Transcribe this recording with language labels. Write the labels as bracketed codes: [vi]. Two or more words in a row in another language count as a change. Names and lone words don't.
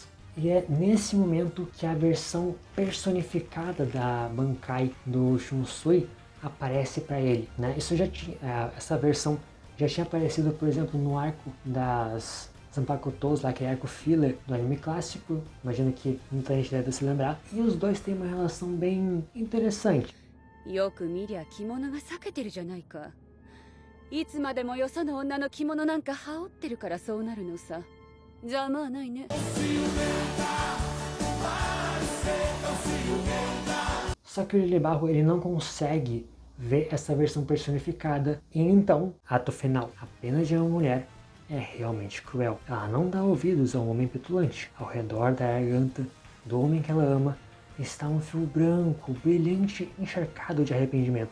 [pt] E é nesse momento que a versão personificada da Bankai do Shunsui aparece para ele, né? Isso já tinha, essa versão já tinha aparecido, por exemplo, no arco das Zanpakutos, lá que é arco filler do anime clássico, imagino que muita gente deve se lembrar, e os dois têm uma relação bem interessante. [ja] よく見りゃ着物が裂けてるじゃないか。いつまでもよその女の着物なんか羽織ってるからそうなるのさ。邪魔はないね。 [pt] Só que o Lily Barro ele não consegue ver essa versão personificada, e então, ato final, a pena de uma mulher é realmente cruel. Ela não dá ouvidos a um homem petulante. Ao redor da garganta do homem que ela ama está um fio branco, brilhante, encharcado de arrependimento.